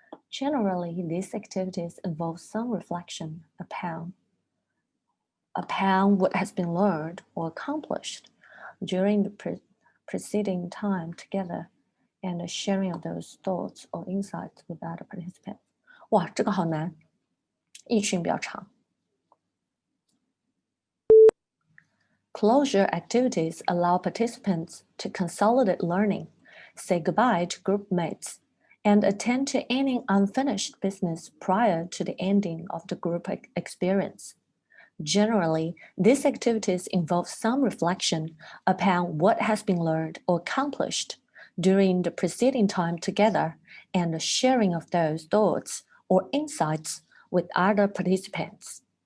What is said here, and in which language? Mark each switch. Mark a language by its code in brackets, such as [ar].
[en] Generally, these activities involve some reflection upon what has been learned or accomplished during the preceding time together, and the sharing of those thoughts or insights with other participants. [zh] 哇，这个好难，译训比较长。 [en] Closure activities allow participants to consolidate learning, say goodbye to group mates, and attend to any unfinished business prior to the ending of the group experience. Generally, these activities involve some reflection upon what has been learned or accomplished during the preceding time together, and the sharing of those thoughts or insights with other participants.